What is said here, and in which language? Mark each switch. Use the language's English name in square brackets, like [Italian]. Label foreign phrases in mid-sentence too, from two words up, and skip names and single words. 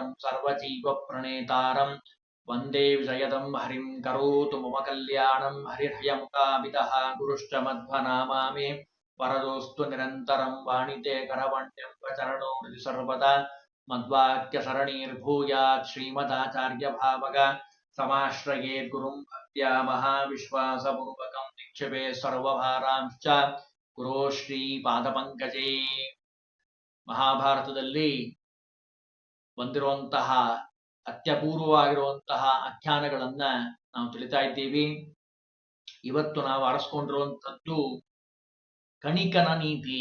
[Sanskrit] सर्वजीवप्रणेतारं वन्दे विजयदं हरिं करोतु मम कल्याणं हरिर्हयमुखामितः गुरुश्च मध्वनामा मे वरदोऽस्तु निरन्तरं वाणिते करवण्यं प्रचरणो हृदि सर्वदा मद्वाक्यसरणीर्भूयात् श्रीमदाचार्यभावग समाश्रयेद्गुरुं भक्त्या महाविश्वासपूर्वकं निक्षेपे सर्वभारांश्च गुरो ಶ್ರೀಪಾದಪಂಕಜೇ. [Kannada] ಮಹಾಭಾರತದಲ್ಲಿ ಬಂದಿರುವಂತಹ ಅತ್ಯಪೂರ್ವವಾಗಿರುವಂತಹ ಆಖ್ಯಾನಗಳನ್ನ ನಾವು ತಿಳಿತಾ ಇದ್ದೀವಿ. ಇವತ್ತು ನಾವು ಆರಿಸ್ಕೊಂಡಿರುವಂಥದ್ದು ಕಣಿಕನ ನೀತಿ.